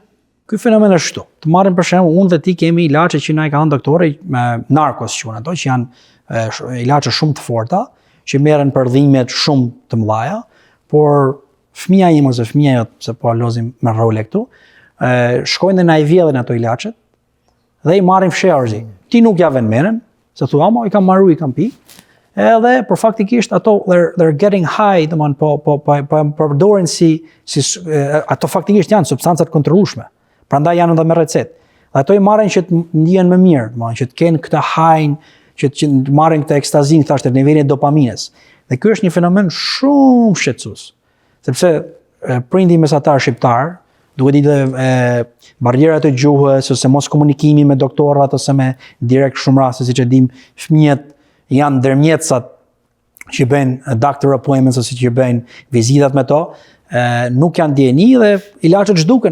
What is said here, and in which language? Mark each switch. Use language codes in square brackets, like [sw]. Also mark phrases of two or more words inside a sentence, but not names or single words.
[sq] Ky fenomen është kështu. Të marrim për shembull, unë dhe ti kemi ilaçe që na i ka dhënë doktori me narkos që ato që janë ilaçe shumë të forta, që merren për dhimbjet shumë të mëdha, por fëmia im ose fëmia jot, se po lozim me role këtu, shkojnë dhe na i vjedhin ato ilaçet dhe i marrin fshehurzi. Ti nuk ja vën menen, se thua, i kam marru, i kam pi. Edhe për faktikisht ato [en] they're getting high, [sq] domthon po përdorin si ato faktikisht janë substancat kontrollueshme. Prandaj janë edhe me recet. Dhe ato i marrin që të ndihen më mirë, domthon që të kenë këtë high, që të marrin këtë ekstazin, thashë nivelin e dopamines. Dhe ky është një fenomen shumë shqetësues. Sepse prindi mesatar shqiptar, duhet ditë barrierat e gjuhës ose mos komunikimi me doktorrat ose me direkt shumë raste, siç e dim, fëmijët janë ndërmjetësat që bëjnë [en] doctor appointments [sq] ose që bëjnë vizitat me to, nuk janë dieni dhe ilaçet zhduken.